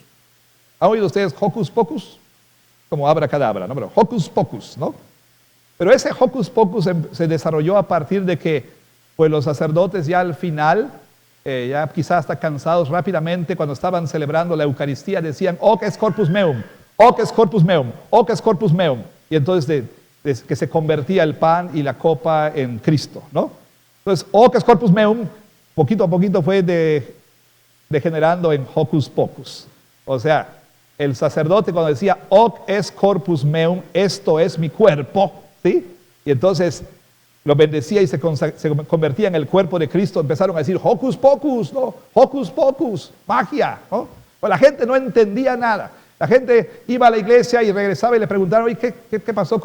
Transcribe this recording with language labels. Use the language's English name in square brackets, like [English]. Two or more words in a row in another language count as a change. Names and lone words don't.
[Spanish] ¿Han oído ustedes hocus pocus? Como abracadabra, ¿no? Pero hocus pocus, ¿no? Pero ese hocus pocus se desarrolló a partir de que pues, los sacerdotes ya al final, ya quizás hasta cansados rápidamente, cuando estaban celebrando la Eucaristía, decían, [Latin] hoc est corpus meum, hoc est corpus meum, hoc est corpus meum. [Spanish] Y entonces que se convertía el pan y la copa en Cristo, ¿no? Entonces, [Latin] hoc est corpus meum, [Spanish] poquito a poquito fue degenerando en hocus pocus. O sea, el sacerdote cuando decía, [Latin] hoc est corpus meum, [Spanish] esto es mi cuerpo, ¿sí? Y entonces lo bendecía y se convertía en el cuerpo de Cristo. Empezaron a decir hocus pocus, ¿no? Hocus pocus, magia, ¿no? Pues la gente no entendía nada. La gente iba a la iglesia y regresaba y le preguntaron, oye, ¿qué pasó?